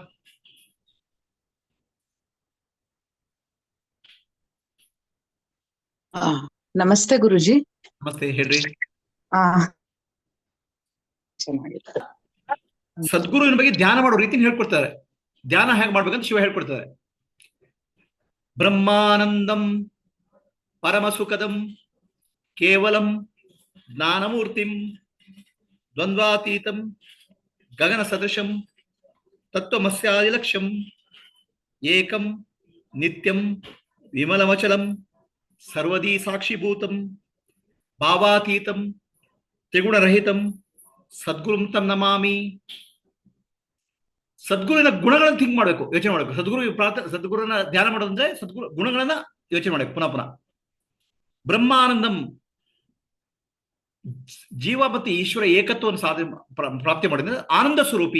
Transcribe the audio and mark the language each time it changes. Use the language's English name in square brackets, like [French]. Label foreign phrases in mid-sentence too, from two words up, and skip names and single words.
[Kannada] ನಮಸ್ತೆ ಗುರುಜಿ. ನಮಸ್ತೆ, ಹೇಳ್ರಿ. ಸದ್ಗುರುವಿನ ಬಗ್ಗೆ ಧ್ಯಾನ ಮಾಡೋ ರೀತಿ ಹೇಳ್ಕೊಡ್ತಾರೆ. ಧ್ಯಾನ ಹೇಗೆ ಮಾಡ್ಬೇಕಂತ ಶಿವ ಹೇಳ್ಕೊಡ್ತಾರೆ. [Sanskrit] ಬ್ರಹ್ಮಾನಂದಂ ಪರಮ ಸುಖದಂ ಕೇವಲಂ ಜ್ಞಾನಮೂರ್ತಿಂ ದ್ವಂದ್ವಾತೀತಂ ಗಗನ ಸದೃಶಂ ತತ್ವಮಸ್ಯಾದಿಲಕ್ಷ್ಯಂ ಏಕಂ ನಿತ್ಯಂ ವಿಮಲಮಚಲಂ ಸರ್ವದೀ ಸಾಕ್ಷಿಭೂತಂ ಭಾವಾತೀತಂ ತ್ರಿಗುಣರಹಿತಂ ಸದ್ಗುರುಂ ತಂ ನಮಾಮಿ. [Kannada] ಸದ್ಗುರುವಿನ ಗುಣಗಳನ್ನು ಥಿಂಕ್ ಮಾಡಬೇಕು, ಯೋಚನೆ ಮಾಡಬೇಕು. ಸದ್ಗುರುನ ಧ್ಯಾನ ಮಾಡೋದಂದ್ರೆ ಸದ್ಗುರು ಗುಣಗಳನ್ನ ಯೋಚನೆ ಮಾಡಬೇಕು ಪುನಃ ಪುನಃ. ಬ್ರಹ್ಮಾನಂದಂ, ಜೀವ ಮತ್ತು ಈಶ್ವರ ಏಕತ್ವವನ್ನು ಪ್ರಾಪ್ತಿ ಮಾಡಿದ್ರೆ ಆನಂದ ಸ್ವರೂಪಿ.